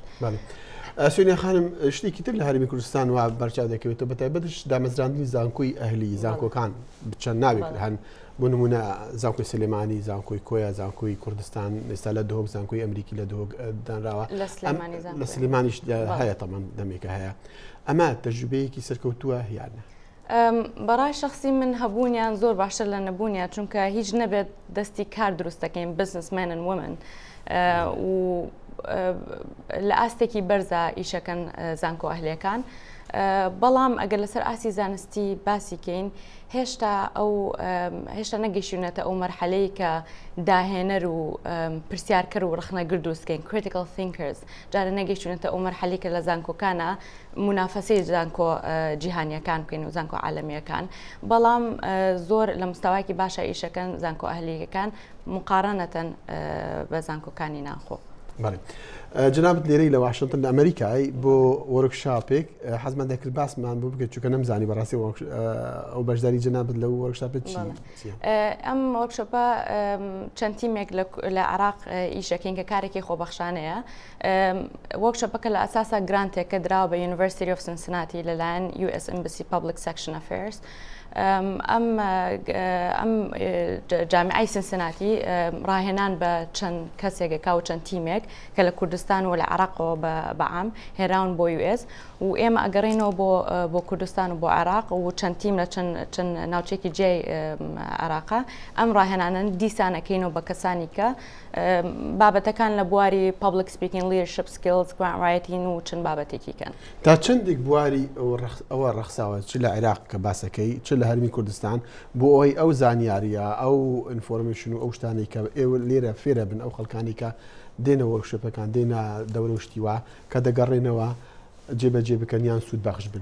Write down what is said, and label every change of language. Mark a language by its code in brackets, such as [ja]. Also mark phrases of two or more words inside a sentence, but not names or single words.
[ckb] سۆنیا خانم شتێکی تر لە هەرێمی کوردستان و بەرچاو دەکەوێتەوە بەتایبەتش دامەزراندنی زانکۆی ئەهلی زانکۆکان بچەند ناوێت هەن بۆ نمونە زانکۆی سلێمانی زانکۆی کۆیا زانکۆی کوردستان ئێستا لە دهۆک زانکۆی ئەمریکی لە دهۆک دانراوە لە سلێمانیش هەیە تەمان دەمێکە هەیە ئەمە تەجروبەیەکی سەرکەوتووە یانە بەڕای شخصی من هەبوونیان زۆر باشتر لە نەبوونیان چونکە هیچ نەبێت دەستی کار دروستەکەین [en] businessmen and women [ckb] و لە ئاستێکی بەرزە ئیشەکەن زانکۆ ئەهلیەکان بەڵام ئەگەر لەسەر ئاسی زانستی باسیکەین هێشتا نەگەیشتونەتە ئەو مەرحەلەی کە داهێنەر و پرسیارکەر و ڕخنەگر دروستکەین [en] critical thinkers [ckb] جارە نەگەیشتونەتە ئەو مەرحەلەی کە لە زانکۆکانە منافەسەی زانکۆ جیهانیەکان بکەین و زانکۆ عالەمیەکان بەڵام زۆر لە مستەوایکی باشە ئیشەکەن زانکۆ ئەهلیەکان مقارنەتەن بە زانکۆکانی ناخۆ. جنابەت لێرەی لە واشنگتن لە ئەمریکای بۆ وەرکشاپێک حەزمان دەکرد باسمان بۆ بکەیت چونکە نەمزانی بەڕاستی ئەو بەشداری جنابەت لەو وەرکشاپێت چی؟ ئەم وەرکشۆپە چەند تیمێک لە عێراق ئیشەکەین کە کارێکی خۆبەخشانەیە وەرکشۆپەکە لە ئەساسا گرانتێک کە دراوە بە University of Cincinnati لەلایەن US Embassy Public Section Affairs ئەم جامعای سنسناتی ڕاهێنان بە چەند کەسێکێکا و چەند تیمێک کە لە کوردستان و لە عێراقەوە بەعام هێراون بۆ US و ئێمە ئەگەڕێنەوە بۆ کوردستان و بۆ عێراق و چەند تیم لە چەند ناوچێکی جێی عێراقا ئەم ڕاهێنانن دیسانەکەینەوە بە کەسانی کە بابەتەکان لە بواری [en] public speaking, leadership skills, grant writing [ckb] و چەند بابەتێکی کەن. تا چندێک بواری ئەوە ڕەخساوە چ لە عێراق کە باسەکەی چ لە هەرمی کوردستان بۆ ئەوەی ئەو زانیاریە ئەو ئینفۆرمێشن و ئەو شتانی کە ئێوە لێرە فێرە بن ئەو خەڵکانی کە دێنەوە شپەکان دێنە دەورە شتیوە کە دەگەڕێنەوە جێبەجێ بکەن یان سوود بەخش بن.